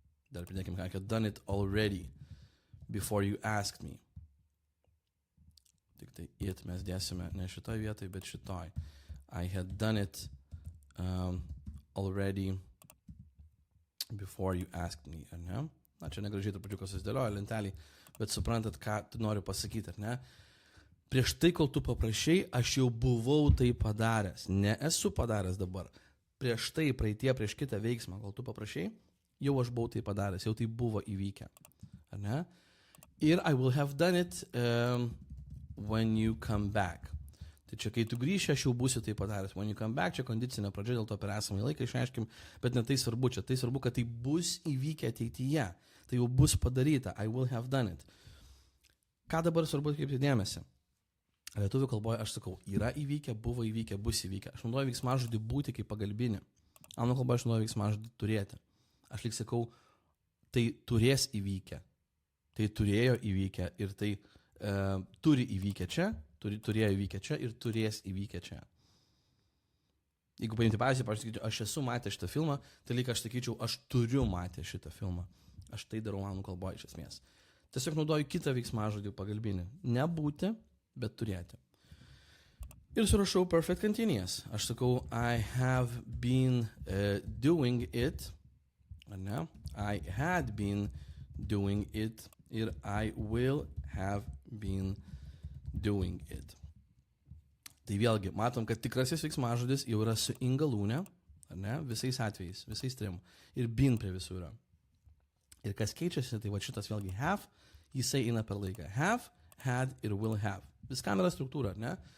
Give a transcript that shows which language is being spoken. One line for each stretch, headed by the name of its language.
Lithuanian: Dar pridėkim,
English: I had done it already before you asked me.
Lithuanian: Tik tai it mes dėsime ne šitoj vietoj, bet šitoj.
English: I had done it already before you asked me,
Lithuanian: ar ne? Na, čia negražiai trupučiuką susidėlioja lentelį, bet suprantat, ką tu noriu pasakyti, ar ne? Prieš tai, kol tu paprašai, aš jau buvau tai padaręs. Ne esu padaręs dabar. Prieš tai, praeitie, prieš kitą veiksmą, kol tu paprašai, jau aš buvau tai padaręs, jau tai buvo įvykę. Ar ne? Ir
English: I will have done it when you come back.
Lithuanian: Tai čia, kai tu grįši, aš jau būsiu tai padaręs.
English: When you come back,
Lithuanian: čia kondicinė pradžia, dėl to per esamą laiką išaiškim, bet ne tai svarbu čia. Tai svarbu, kad tai bus įvykę ateityje. Tai jau bus padaryta.
English: I will have done it.
Lithuanian: Ką dabar svarbu atkreipti dėmesį? Lietuvių kalboje aš sakau, yra įvykę, buvo įvykę, bus įvykę. Aš naudoju veiksmažodį būti kaip pagalbinį. Anglų kalboje aš naudoju veiksmažodį turėti. Aš lyg sakau, tai turės įvykę. Tai turėjo įvykę ir tai turi įvykę čia, turėjo įvykę čia ir turės įvykę čia. Jeigu paimti pavyzdį, aš esu matęs šitą filmą, tai lyg aš sakyčiau, aš turiu matę šitą filmą. Aš tai darau anglų kalboje iš esmės. Tiesiog naudoju kitą veiksmažodį pagalbinį. Ne būti, bet turėti. Ir surašau perfect continuous. Aš sakau,
English: I have been doing it,
Lithuanian: ar ne?
English: I had been doing it
Lithuanian: ir
English: I will have been doing it.
Lithuanian: Tai vėlgi, matom, kad tikrasis veiksmažodis jau yra su ingalūne, ar ne? Visais atvejais, visais trim. Ir been prie visų yra. Ir kas keičiasi, tai va šitas vėlgi have, jisai eina per laiką. Have, had ir will have. Viskam yra struktūra, ar ne?